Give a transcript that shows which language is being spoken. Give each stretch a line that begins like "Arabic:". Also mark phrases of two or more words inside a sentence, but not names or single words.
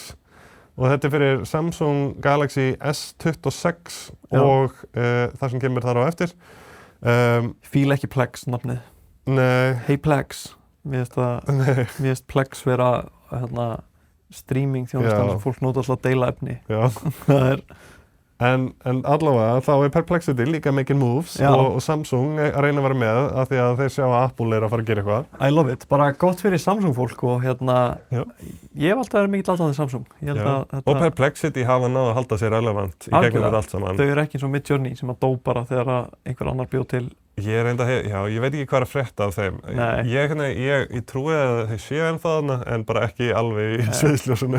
Icelandic: Og þetta er fyrir Samsung Galaxy S26 og það sem kemur þar á eftir. Fíla ekki Plex nafnið. Nei. Hey Plex. Mér finnst Plex vera streaming þjónustan sem fólk nota alltaf að deila efni. Já. En allavega þá er Perplexity líka
English: making moves
Icelandic: og Samsung að reyna að vera með af því að þeir sjá að Apple er að fara að gera eitthvað.
English: I love it.
Icelandic: Bara gott fyrir Samsung fólk og ég hef alltaf verið mikill aðdáandi Samsung. Og Perplexity hafa náð að halda sér relevant í gegnum þetta allt saman. Þau eru ekki eins og Midjourney sem að dó bara þegar einhver annar bjó til. Ég veit ekki hvað er að frétta af þeim. Ég trúi að þeir séu ennþá þarna en bara ekki alveg í sviðsljósinu.